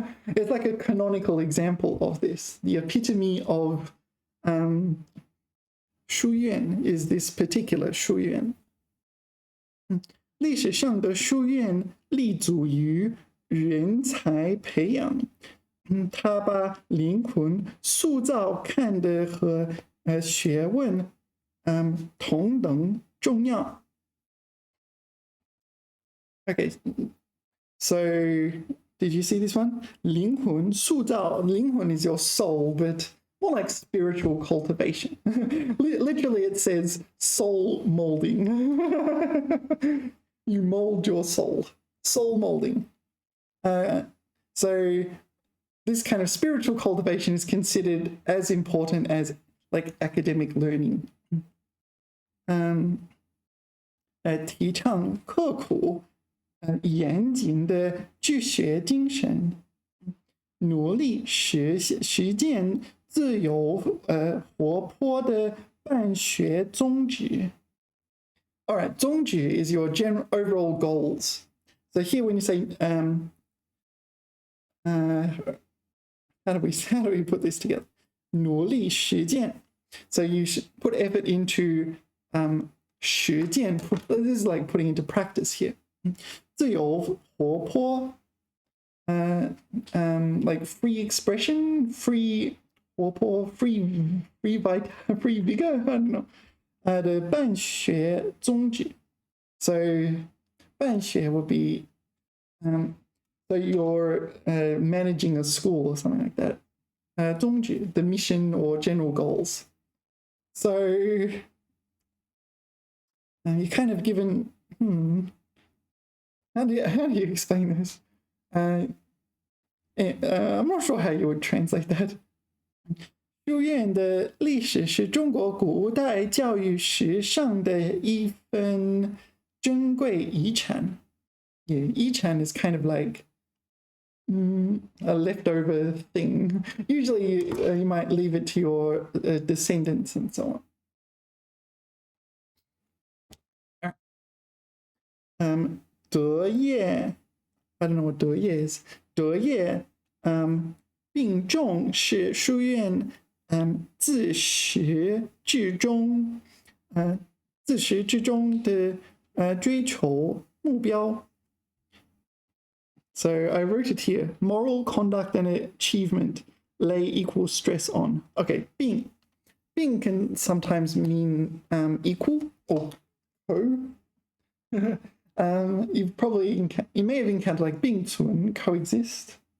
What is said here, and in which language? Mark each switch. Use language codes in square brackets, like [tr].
[en] It's like a canonical example of this. The epitome of 书院 is this particular 书院。 [zh] 历史上的书院立足于人才培养，他把灵魂塑造看得和学问同等重要。 [en] Okay, so did you see this one? [zh] 灵魂塑造， [en] 灵魂 is your soul, but more like spiritual cultivation. Literally, it says soul molding. You mold your soul. Soul molding. So this kind of spiritual cultivation is considered as important as like academic learning. [zh] 提倡刻苦严谨的治学精神，努力实践自由活泼的办学宗旨。 [en] All right, 宗旨 is your general overall goals. So here when you say how do we put this together? [zh] 努力实践. [en] So you should put effort into 实践. This is like putting into practice here. [zh] 自由活泼 [en] like free expression, free 活泼 free vigor, I don't know. [zh] 的办学宗旨. [en] So 办学 would be so you're managing a school or something like that. 宗旨, the mission or general goals. So you're kind of given, how do you explain this? I'm not sure how you would translate that. [zh] 书院的历史是中国古代教育史上的一份珍贵遗产. [en] Yeah, 遗产 is kind of like a leftover thing. Usually you might leave it to your descendants and so on. 德业 I don't know what 德业 is. [zh] 德业并重视书院自始至终的追求目标. [en] So I wrote it here. Moral conduct and achievement lay equal stress on. Okay, 并 can sometimes mean equal or co. You may have encountered like 并存 coexist.